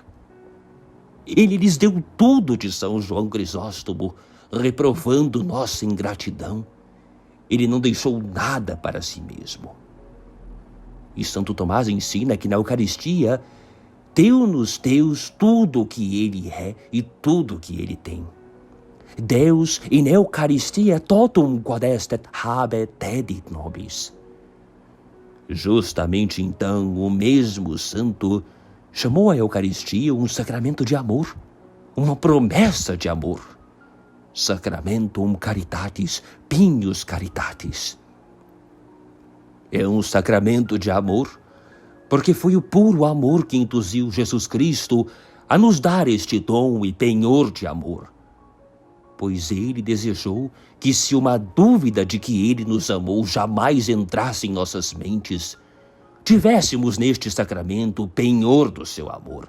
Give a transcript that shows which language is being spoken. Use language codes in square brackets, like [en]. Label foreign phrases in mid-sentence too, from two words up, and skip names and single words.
[pt] Ele lhes deu tudo de São João Crisóstomo, reprovando nossa ingratidão. Ele não deixou nada para si mesmo. E Santo Tomás ensina que na Eucaristia, deu-nos Deus tudo o que ele é e tudo o que ele tem. [la] Deus in Eucharistia totum quod estet habet dedit nobis. [pt] Justamente então, o mesmo santo chamou a Eucaristia um sacramento de amor, uma promessa de amor. [la] Sacramentum caritatis, pignus caritatis. [pt] É um sacramento de amor, porque foi o puro amor que induziu Jesus Cristo a nos dar este dom e penhor de amor. Pois ele desejou que, se uma dúvida de que ele nos amou jamais entrasse em nossas mentes, tivéssemos neste sacramento o penhor do seu amor.